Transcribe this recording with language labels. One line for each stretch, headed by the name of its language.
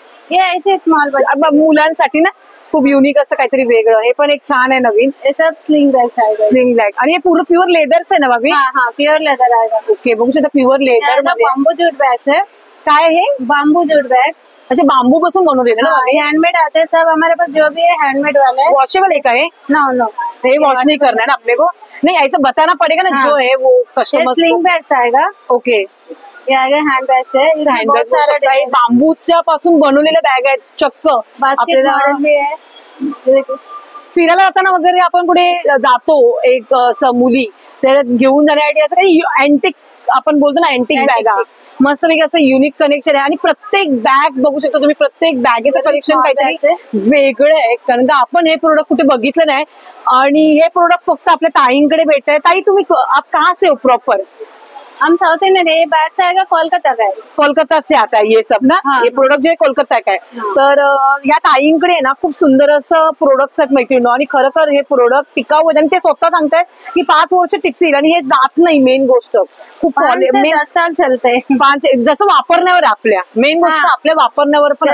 Hindi: ये ऐसे स्मॉल
Marathi: मुलांसाठी ना, खूप युनिक असं काहीतरी वेगळं, हे पण एक छान आहे नवीन।
Hindi: ये सब स्लिंग बैग्स आएगा,
Marathi: स्लिंग बॅग, आणि हे पूर्ण प्युअर लेदरच आहे ना भाभी?
Hindi: हाँ हाँ, प्योर लेदर आएगा।
Marathi: ओके, बघू शकता प्युअर लेदर मध्ये।
Hindi: बाम्बू जूट बैग्स है।
Marathi: काय हे?
Hindi: Bamboo jute bags.
Marathi: अच्छा, बांबू पासून बनवलेलं ना?
Hindi: हैंडमेड आते हैं सब हमारे पास, जो भी है हैंडमेड वाला है। वॉशेबल है का है?
English: no no,
Hindi: ये वॉश नहीं करना है ना अपने को? नहीं, ऐसा बताना पड़ेगा ना, जो है वो कस्टमर। स्लिंग बैग्स आएगा।
English: okay,
Hindi: ये आएगा हैंड बैग्स है,
Marathi: हैंड बॅग बांबूच्या पासून बनवलेल्या बॅग आहेत चक्क।
Hindi: बास्केट मॉडल भी है।
Marathi: फिरायला जाताना वगैरे आपण कुठे जातो एक मुली त्याच्यात घेऊन जाण्यासाठी असं काही अँटिक आपण बोलतो ना, अँटिक बॅगा, मस्त पैकी असं युनिक कनेक्शन आहे। आणि प्रत्येक बॅग बघू शकता तुम्ही, प्रत्येक बॅगेचं कलेक्शन काहीतरी वेगळं आहे, कारण का आपण हे प्रोडक्ट कुठे बघितलं नाही आणि हे प्रोडक्ट फक्त आपल्या ताईंकडे भेटत आहे।
Hindi: ताई, तुम्ही आप कहाँ से हो प्रॉपर? हम साउथ इंडियन है। ये बैग्स आएगा कोलकाता का है। कोलकाता से आता है ये सब ना? हाँ,
Marathi: ये प्रोडक्ट जो आहे कोलकाता का आहे। तर या ताईंकडे ना खूप सुंदर असं प्रोडक्ट आहेत मैत्रिणी, आणि खरोखर हे प्रोडक्ट टिकाऊ आणि ते स्वतः सांगतायत की 5 वर्ष टिकतील आणि हे जात नाही। मेन गोष्ट खूप
Hindi: 10 साल चलते हैं।
Marathi: 5 जसं वापरण्यावर आपल्या, मेन गोष्ट आपल्या वापरण्यावर पण